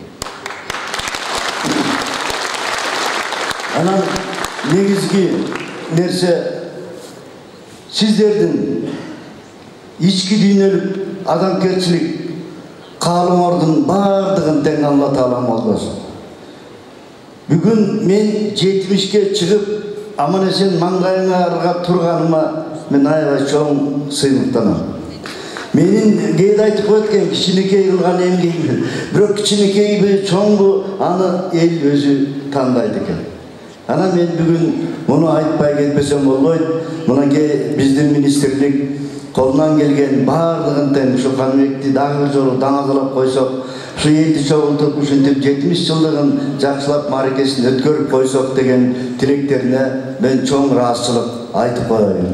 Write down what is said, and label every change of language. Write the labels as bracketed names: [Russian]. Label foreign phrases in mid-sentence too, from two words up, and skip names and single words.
[Kyrgyz] Анан негизги нерсе сиздердин ички дүйнөлүк адамгерчилик каалооңордун бардыгын тең Алла Таала молдосун. Бүгүн мен 70ке чыгып, аман-эсен маңгайыңарга турганыма мен аябай чоң сыймыктанам. Менин кейде айтып өткен кичинекей кылган эмгегим. Бирок кичинекейби, чоңбу аны эл өзү тандайт экен. Ана мен бүгүн муну айтпай кетпесем болбойт. Мынакей биздин министрлик колунан келген баардыгын тең ушу Каныбекти дагы бир жолу даңазалап койсок, ушу элди чогултуп ушинтип 70 жылдыгын жакшылап мааракесин өткөрүп койсок деген тилектерине мен чоң ыраазычылык айтып коеюн.